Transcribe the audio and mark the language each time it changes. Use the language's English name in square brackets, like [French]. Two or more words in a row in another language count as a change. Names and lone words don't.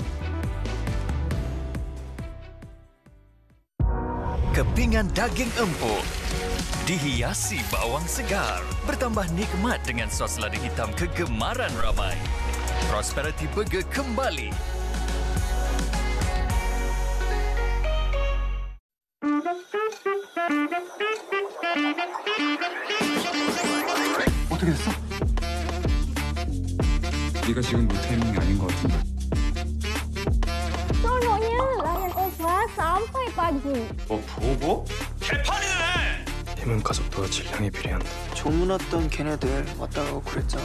[Malay] Kepingan daging empuk dihiasi bawang segar, bertambah nikmat dengan sos lada hitam kegemaran ramai. Prosperity Burger kembali. [Korean] 어떻게 됐어? 네가 지금 그 타이밍이 아닌 것 같은데. [Malay] Seronoknya layan oval sampai pagi. [Korean] 보고? 개판이네! 님은 가족도와 질량이 비례한다. 조문 왔던 걔네들 왔다 가고 그랬잖아.